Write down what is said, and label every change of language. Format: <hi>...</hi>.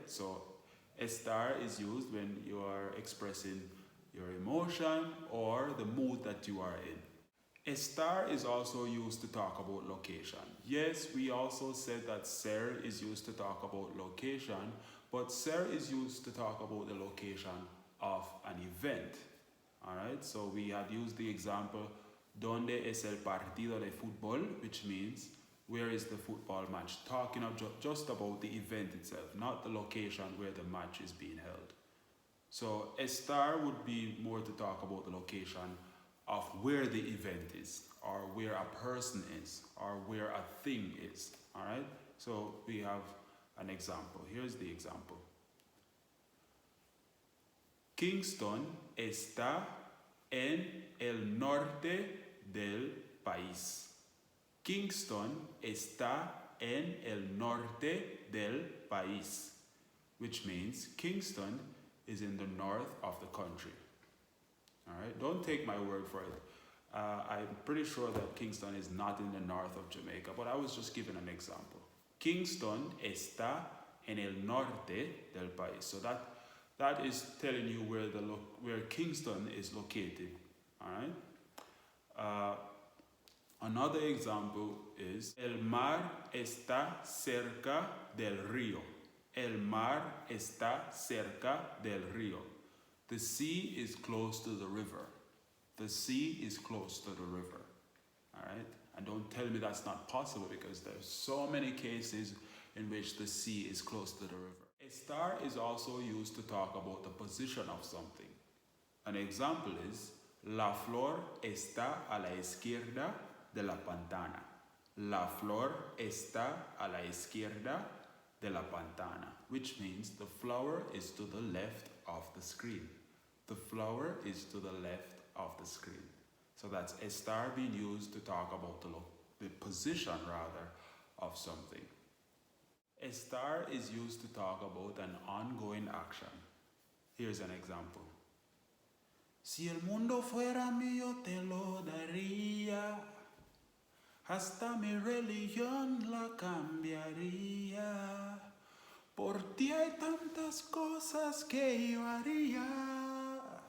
<en>So estar is used when you are expressing your emotion or the mood that you are in. Estar is also used to talk about location. Yes, we also said that ser is used to talk about location, but ser is used to talk about the location of an event. Alright, so we had used the example,</en> <es>¿Dónde es el partido de fútbol?</es> <en>Which means, where is the football match? Talking of just about the event itself, not the location where the match is being held. So estar would be more to talk about the location of where the event is, or where a person is, or where a thing is. All right? So we have an example. Here's the example.</en> <es>Kingston está en el norte del país. Kingston está en el norte del país,</es> <en>which means Kingston is in the north of the country. All right, don't take my word for it. I'm pretty sure that Kingston is not in the north of Jamaica, but I was just giving an example.</en> <es>Kingston está en el norte del país.</es> <en>So that is telling you where Kingston is located. All right. Another example is</en> <es>el mar está cerca del río. El mar está cerca del río.</es> <en>The sea is close to the river. The sea is close to the river. All right? And don't tell me that's not possible, because there's so many cases in which the sea is close to the river. Estar is also used to talk about the position of something. An example is,</en> <es>la flor está a la izquierda de la pantana. La flor está a la izquierda de la pantana,</es> <en>which means the flower is to the left of the screen. The flower is to the left of the screen. So that's estar being used to talk about the position, rather, of something. Estar is used to talk about an ongoing action. Here's an example.</en> <es>Si el mundo fuera mío, te lo daría. Hasta mi religión la cambiaría. Por ti hay tantas cosas que yo haría.</es>